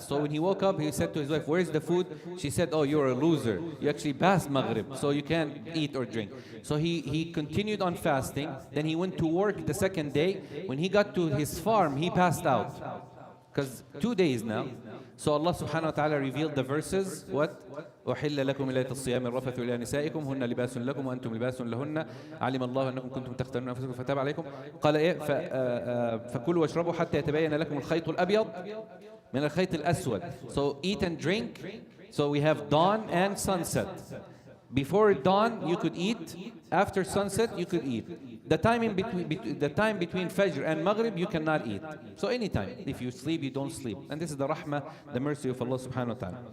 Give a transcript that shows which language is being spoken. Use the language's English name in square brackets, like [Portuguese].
[English] So when he woke up, he said to his wife, where's the food? She said, oh, you're a loser. You actually passed Maghrib, so you can't eat or drink. So he continued on fasting. Then he went to work the second day. When he got to his farm, he passed out. Because 2 days now. So Allah subhanahu wa ta'ala revealed the verses. What? [Arabic] أحل لكم ليلة الصيام الرفث إلى نسائكم هن لباس لكم وأنتم لباس لهن علم الله أنكم كنتم تختارون أنفسكم فتاب عليكم قال إيه فكلوا واشربوا حتى يتبين لكم الخيط الأبيض من الخيط الأسود. [English] So eat and drink. So we have dawn and sunset. Before dawn you could eat. After sunset you could eat. The time in between, the time between Fajr and Maghrib, you cannot eat. So anytime, if you sleep, you don't sleep. And this is the rahmah, the mercy of Allah subhanahu wa ta'ala.